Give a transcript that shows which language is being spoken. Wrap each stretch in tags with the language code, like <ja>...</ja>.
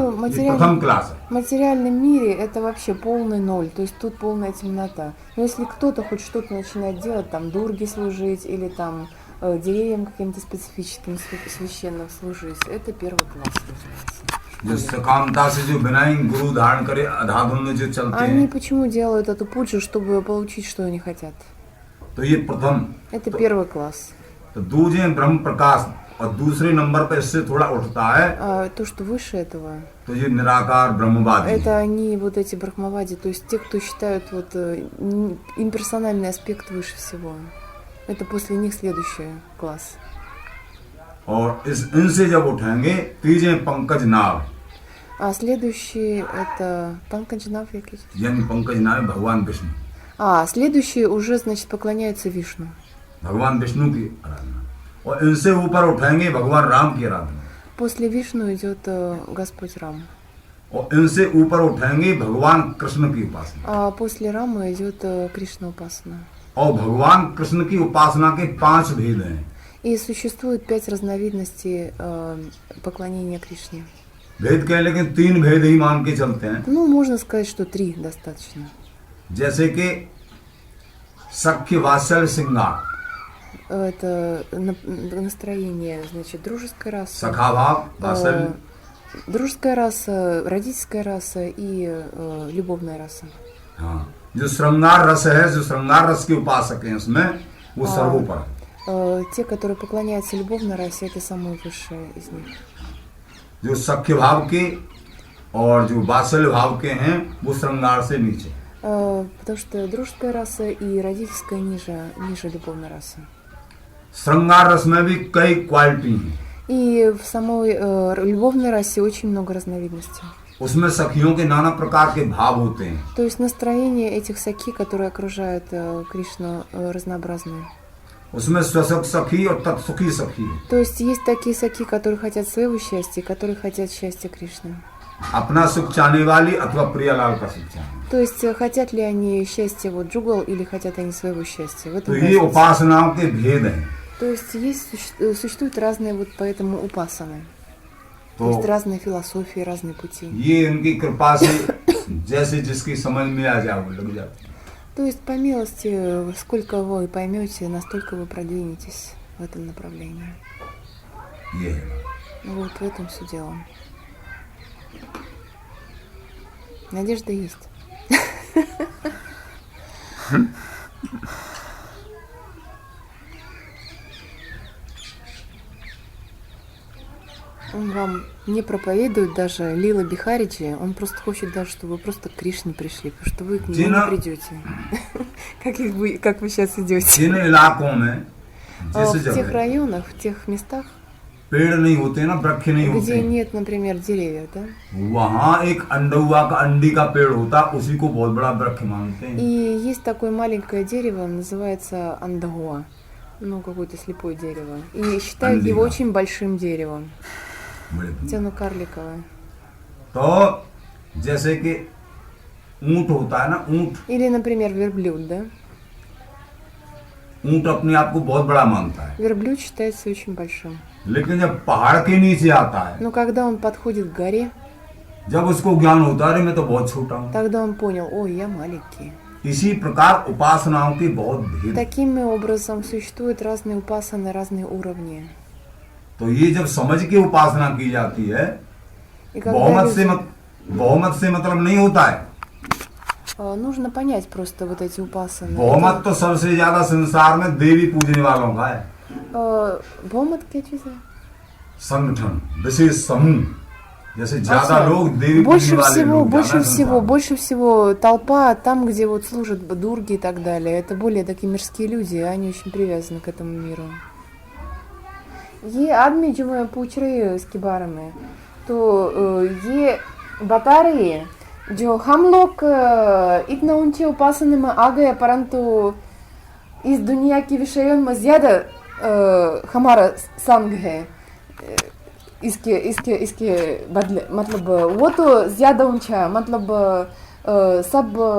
<hi>तो ये प्रथम क्लास है।</hi> <ru>В материальном мире это вообще полный ноль, то есть тут полная темнота. Но если кто-то хоть что-то начинает делать, там дурги служить или там деревьям каким-то специфическим священным служить, это первый класс называется.</ru> <hi>जो सकामता से जो बिना ही गुरु धारण करे अधाधुन में जो चलते</hi> <ru>Они</ru> <hi>हैं,</hi> <ru>почему делают эту пуджу, чтобы получить, что они хотят?</ru> <hi>तो ये प्रथम।</hi> <ru>Это первый класс.</ru> <hi>तो दूजे ब्रह्म प्रकाश और दूसरे नंबर पर इससे थोड़ा उठता है,</hi> <ru>А то, что выше этого,</ru> <hi>तो ये निराकार ब्रह्मवादी है।</hi> <ru>это они вот эти брахмавади, то есть те, кто считают вот имперсональный аспект выше всего. Это после них следующий класс.</ru> <hi>और इनसे जब उठेंगे तीजे पंकज नाभ,</hi> <ru>А следующий это Панкаджанав,</ru> <hi>यानी पंकज नाभ भगवान विष्णु,</hi> <ru>А следующий уже, значит, поклоняется Вишну.</ru> <hi>भगवान विष्णु की आराधना। और इनसे ऊपर उठेंगे भगवान राम की आराधना,</hi> <ru>После Вишну идет Господь Рам.</ru> <hi>और इनसे ऊपर उठेंगे भगवान कृष्ण की उपासना।</hi> <ru>А после Рамы идет Кришна Упасана.</ru> <hi>और भगवान कृष्ण की उपासना के 5 भेद हैं।</hi> <ru>И существует 5 разновидностей поклонения Кришне.</ru> <hi>भेद क्या है, लेकिन 3 भेद ही मान के चलते हैं।</hi> <ru>Ну, можно сказать, что 3 достаточно.</ru> <hi>जैसे कि सख्य वात्सल्य श्रृंगार,</hi> <ru>Это настроение, значит, дружеская раса.</ru> <hi>सखा भाव वात्सल्य,</hi> <ru>Дружеская раса, родительская раса и любовная раса.</ru> <hi>हाँ, जो श्रृंगार रस है, जो श्रृंगार रस के उपासक हैं उसमें, वो सर्वोपर है।</hi> <ru>Те, которые поклоняются любовной расе, это самые высшие из них.</ru> <hi>जो सख्य भाव के और जो वात्सल्य भाव के हैं, वो श्रृंगार से नीचे।</hi> <ru>Потому что дружеская раса и родительская ниже любовной расы.</ru> <hi>श्रृंगार रस में भी कई क्वालिटी हैं।</hi> <ru>И в самой любовной расе очень много разновидностей.</ru> <hi>उसमें सखियों के नाना प्रकार के भाव होते हैं।</hi> <ru>То есть настроение этих саки, которые окружают Кришну, разнообразные.</ru> <hi>उसमें स्वसुख सखी और तत्सुखी सखी है।</hi> <ru>То есть есть такие саки, которые хотят своего счастья, которые хотят счастья Кришны.</ru> <hi>अपना सुख चाहने वाली अथवा प्रियालाल का सुख चाहने।</hi> <ru>То есть хотят ли они счастья вот Джугал или хотят они своего счастья? В этом</ru> <hi>तो ये</hi> <ru>разница.</ru> <hi>उपासनाओं के भेद हैं।</hi> <ru>То есть существуют разные вот поэтому упасаны. То есть</ru> <hi>तो</hi> <ru>разные философии, разные пути.</ru> <hi>ये उनकी कृपा से जैसे जिसकी समझ में आ जाए वो लग जाए।</hi> <ru>То есть по милости, сколько вы поймете, настолько вы продвинетесь в этом направлении.</ru> <hi>ये है।</hi> <ru>Вот в этом все дело. Надежда есть. Он вам не проповедует даже Лила Бихариджи, он просто хочет даже, чтобы вы просто к Кришне пришли, потому что вы к нему не придете. Как вы сейчас идете.</ru> <hi>जिन इलाकों में जिस</hi> <ru>В тех</ru> <hi>जगह</hi> <ru>районах, в тех местах,</ru> <hi>पेड़ नहीं होते ना, वृक्ष नहीं</hi> <ru>где</ru> <hi>होते,</hi> <ru>нет, например, деревьев, да?</ru> <hi>वहां एक अंडुआ का अंडी का पेड़ होता, उसी को बहुत बड़ा वृक्ष मानते हैं।</hi> <ru>И есть такое маленькое дерево, называется андагуа, ну, какое-то слепое дерево. И считают его Андига. очень большим деревом,</ru> <hi>बड़े</hi> <ru>хотя оно карликовое.</ru> <hi>तो जैसे कि ऊंट होता है ना, ऊंट</hi> <ru>Или, например, верблюд, да?</ru> <hi>ऊंट अपने आप को बहुत बड़ा मानता है,</hi> <ru>Верблюд считается очень большим.</ru> <hi>लेकिन जब पहाड़ के नीचे आता है,</hi> <ru>Но когда он подходит к горе,</ru> <hi>जब उसको ज्ञान होता है, अरे मैं तो बहुत छोटा हूँ।</hi> <ru>тогда он понял, ой, я маленький.</ru> <hi>इसी प्रकार उपासनाओं के बहुत भेद।</hi> <ru>Таким образом существуют разные упасаны, разные уровни.</ru> <hi>तो ये जब समझ के उपासना की जाती है,</hi> <ru>И когда</ru> <hi>बहुमत से मतलब नहीं होता है।</hi> <ru>нужно понять просто вот эти упасаны.</ru> <hi>बहुमत तो सबसे ज्यादा संसार में देवी पूजने वालों का है। बहुमत क्या चीज है? संगठन, विशेष समूह, जैसे ज्यादा लोग देवी</hi> <ru>Больше</ru> <hi>पूजने वाले</hi> <ru>всего,</ru> <hi>लोग</hi> <ru>больше</ru> <hi>ज्यादा</hi> <ru>всего,</ru> <hi>संसार में।</hi> <ru>больше всего толпа там, где вот служат дурги и так далее. Это более такие мирские люди, они очень привязаны к этому миру.</ru> <hi>ये आदमी जो मैं पूछ रही हूँ इसके बारे में, तो ये बता रही है जो हम लोग इतना ऊंचे उपासना में आ गए, परंतु इस दुनिया की विषयों में ज्यादा हमारा संग है इसके बदले, मतलब वो तो ज्यादा ऊंचा, मतलब सब</hi>